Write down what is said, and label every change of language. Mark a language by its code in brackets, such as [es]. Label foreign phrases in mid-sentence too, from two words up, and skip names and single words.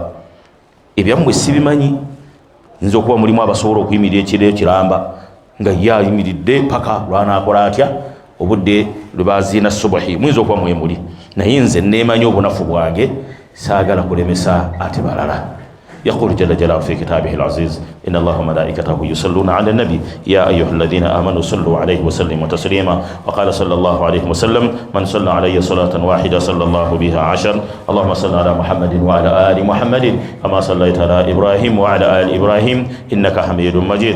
[lg] Ebyammwe sibimanyi, nze okuba mulimu abasobola okuyimirira ekiro ekiramba nga ye ayimiridde paka lwanaakola atya obudde lwe baziina subuhi, muyinza okuba mwemuli, naye nze neemanyi obunafu bwange, saagala kulemesa ate balala. [ar] يقول جل جلاله في كتابه العزيز إن الله وملائكته يصلون على النبي يا أيها الذين آمنوا صلوا عليه وسلموا تسليما. وقال صلى الله عليه وسلم من صلى علي صلاة واحدة صلى الله بها 10. اللهم صل على محمد وعلى آل محمد كما صليت على إبراهيم وعلى آل إبراهيم إنك حميد مجيد.